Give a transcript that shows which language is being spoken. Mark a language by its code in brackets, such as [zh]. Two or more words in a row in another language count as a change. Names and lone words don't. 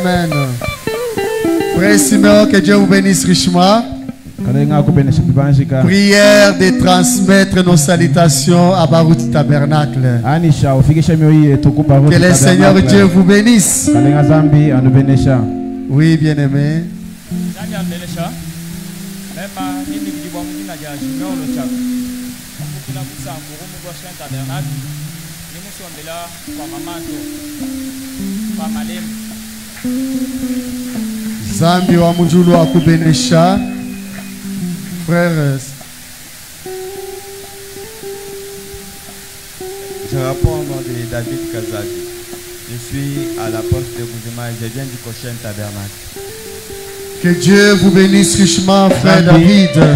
[fr] Frère Simeon, que Dieu vous bénisse richement. Prière de transmettre nos salutations à Baruti Tabernacle. Que le Seigneur Dieu vous bénisse. Oui, bien-aimé. [lua] Zambi wa mujulu akubenesha. [fr] Frères, je réponds au nom de David Kazadi. Je suis à la poste de Bouzima et je viens du Cochin Tabernacle. Que Dieu vous bénisse richement, frère David.